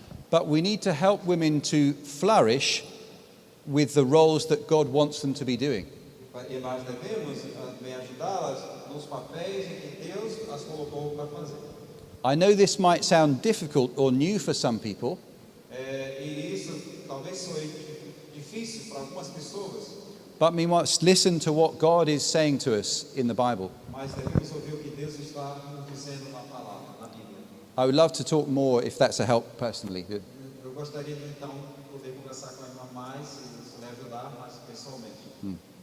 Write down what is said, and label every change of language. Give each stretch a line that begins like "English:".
English: But we need to help women to flourish with the roles that God wants them to be doing.
Portuguese: E nós devemos também ajudá-las nos papéis em que Deus as colocou para fazer.
English: I know this might sound difficult or new for some people,
Portuguese: E isso talvez soe difícil para algumas pessoas,
English: but we must listen to what God is saying to us in the Bible.
Portuguese: mas devemos ouvir o que Deus está nos dizendo na palavra, na Bíblia.
English: I would love to talk more if that's a help personally.
Portuguese: Eu gostaria de então poder conversar com a irmã mais, se isso lhe ajudar mais pessoalmente.